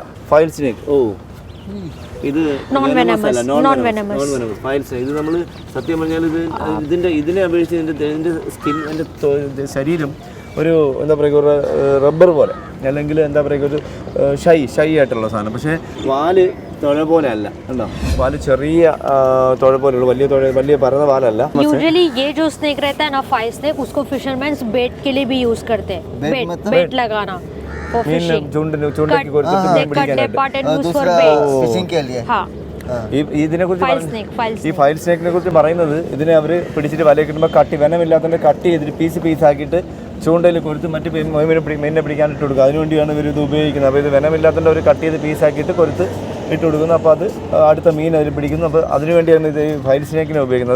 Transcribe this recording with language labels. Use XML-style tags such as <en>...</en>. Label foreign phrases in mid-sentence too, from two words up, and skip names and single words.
<en>file snake,</en> <ml>ഇത് ഇത് നമ്മൾ സത്യം പറഞ്ഞാൽ ഇതിനെ അപേക്ഷിച്ച് ഇതിൻ്റെ സ്കിൻ, എൻ്റെ ശരീരം ഒരു എന്താ പറയുക ഒരു റബ്ബർ പോലെ, അല്ലെങ്കിൽ എന്താ പറയുക ഒരു ഷൈ ആയിട്ടുള്ള സാധനം. പക്ഷേ വാല് തുഴ പോലെ അല്ല, എന്താ വാല് ചെറിയ തുഴ പോലെയുള്ളൂ, വലിയ പരന്ന വാലല്ല.</ml> <hi>यूजुअली ये जो स्नेक रहता है ना,</hi> <en>file snake,</en> <hi>उसको</hi> <en>fishermen's bait</en> <hi>के लिए भी यूज करते हैं. बेट लगाना</hi> <en>for fishing.</en> <ml>ചൂണ്ടയ്ക്ക് കൊടുത്തിട്ട് മീൻ പിടിക്കാനായിട്ട്.</ml> <hi>ഫിഷിംഗ് के लिए. हाँ.</hi> <ml>ഇതിനെക്കുറിച്ച് ഈ ഫൈൽ സ്നേക്കിനെ കുറിച്ച് പറയുന്നത്, ഇതിനെ അവർ പിടിച്ചിട്ട് വലയിൽ കിട്ടുമ്പോൾ വെനമില്ലാത്തതിൻ്റെ കട്ട് ചെയ്തിട്ട് പീസാക്കിയിട്ട് ചൂണ്ടയിൽ കൊരുത്ത് മറ്റ് മീനിനെ പിടിക്കാനിട്ട് കൊടുക്കുക. അതിനുവേണ്ടിയാണ് ഇവർ ഇത് ഉപയോഗിക്കുന്നത്. അപ്പോൾ ഇത് വെനമില്ലാത്തതിൻ്റെ ഒരു കട്ട് ചെയ്ത് പീസാക്കിയിട്ട് കൊരുത്ത് ഇട്ട് കൊടുക്കുന്നു. അപ്പോൾ അത് അടുത്ത മീൻ അതിൽ പിടിക്കുന്നു. അപ്പോൾ അതിനുവേണ്ടിയാണ് ഇത് ഈ ഫൈൽ സ്നേക്കിനെ ഉപയോഗിക്കുന്നത്.</ml>